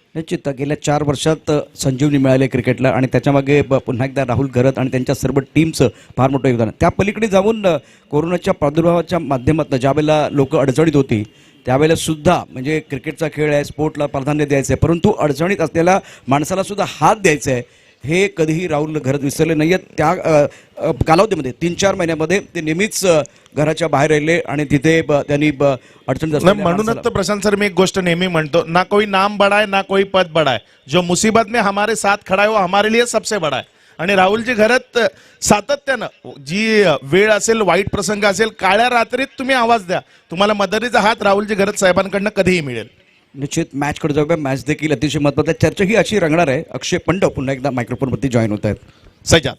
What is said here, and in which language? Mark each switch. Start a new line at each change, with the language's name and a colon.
Marathi: निश्चित गेल्या 4 वर्षात संजीवनी मिळाले क्रिकेटला आणि त्याच्यामागे पुन्हा एकदा राहुल घरत आणि त्यांच्या सर्व टीमचं फार मोठं योगदान आहे. त्या पलीकडे जाऊन कोरोनाच्या प्रादुर्भावाच्या माध्यमातून ज्यावेळेला लोक अडचणीत होती त्यावेळेला सुद्धा म्हणजे क्रिकेटचा खेळ आहे, स्पोर्टला प्राधान्य द्यायचं आहे, परंतु अडचणीत असलेल्या माणसाला सुद्धा हात द्यायचा आहे हे कधीही राहुल घरत विसरले नाही आहेत. त्या कालावधीमध्ये 3-4 महिन्यामध्ये ते नेहमीच घराच्या बाहेर राहिले आणि तिथे त्यांनी अडचणीत असलेल्या म्हणूनच तर प्रशांत सर मी एक गोष्ट नेहमी म्हणतो,
Hindi: ना कोई नाम बड़ा है ना कोई पद बड़ा है, जो मुसीबत में हमारे साथ खड़ा है वो हमारे लिए सबसे बड़ा है.
Marathi: आणि राहुलजी घरत सातत्यानं जी वेळ असेल, वाईट प्रसंग असेल, काळ्या रात्रीत तुम्ही आवाज द्या, तुम्हाला मदतीचा हात राहुलजी घरत साहेबांकडनं कधीही मिळेल. निश्चित मॅचकडे जाऊया. मॅच देखील अतिशय महत्त्वाची चर्चा ही अशी रंगणार आहे. अक्षय पंड पुन्हा एकदा मायक्रोफोनवरती जॉईन होत आहेत.